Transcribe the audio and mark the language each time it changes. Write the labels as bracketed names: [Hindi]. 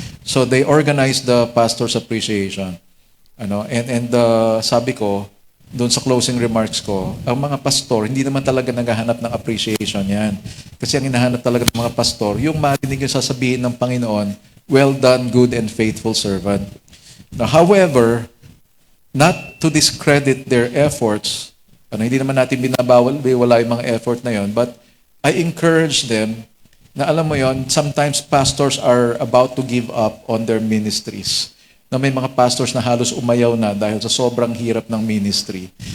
[English] So they organized the pastor's appreciation. [Filipino] And sabi ko, doon sa closing remarks ko, ang mga pastor, hindi naman talaga naghahanap ng appreciation yan. Kasi ang hinahanap talaga ng mga pastor, yung marinig yung sasabihin ng Panginoon, [English] well done, good and faithful servant. Now, however, not to discredit their efforts, [Filipino] hindi naman natin binabawal, wala yung mga effort na yon, [English] but I encourage them [Filipino] na alam mo yon, [English] sometimes pastors are about to give up on their ministries. [Filipino] May mga pastors na halos umayaw na dahil sa sobrang hirap ng ministry.